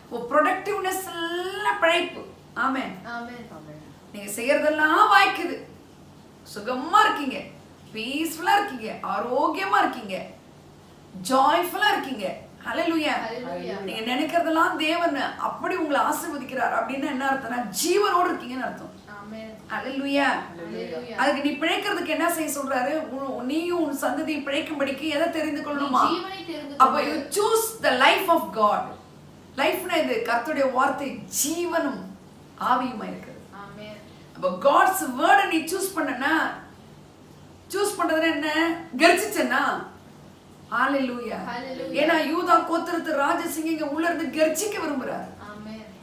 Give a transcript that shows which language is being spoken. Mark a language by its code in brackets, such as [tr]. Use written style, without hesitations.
[ta] Productiveness எல்லாம் பிழைப்பு. ஆமென். நீங்க செய்யறதெல்லாம் வாய்க்குது, சுகமா இருக்கீங்க, பீஸ்ஃபுல்லா இருக்கீங்க, ஆரோக்கியமா இருக்கீங்க, ஜாய்ஃபுல்லா இருக்கீங்க. ஹல்லேலூயா. நீங்க நினைக்கிறதெல்லாம் தேவன் அப்படி உங்களை ஆசீர்வதிக்கிறார் அப்படின்னா என்ன அர்த்தம்னா ஜீவனோடு இருக்கீங்கன்னு அர்த்தம். ஹல்லேலூயா. அதுக்கு நீ பிழைக்கிறதுக்கு என்ன செய்ய சொல்றாரு? நீயும் உன் சந்ததியும் பிழைக்கும்படிக்கு எதை தெரிந்து கொள்ளணுமா? அப்ப [en] you choose the life of God. [ta] லைஃப்னா இது கர்த்தருடைய வார்த்தை ஜீவனும் ஆவியுமா இருக்குது. அப்ப [en] God's word [ta] நீ சூஸ் பண்ணனா, சூஸ் பண்றது என்ன? கர்ஜிச்சனா? ஹalleluya. ஏனா யூதா கோத்திரத்து ராஜசிங்க உள்ள இருந்து கர்ஜிக்க விரும்புறார். ஆமென்.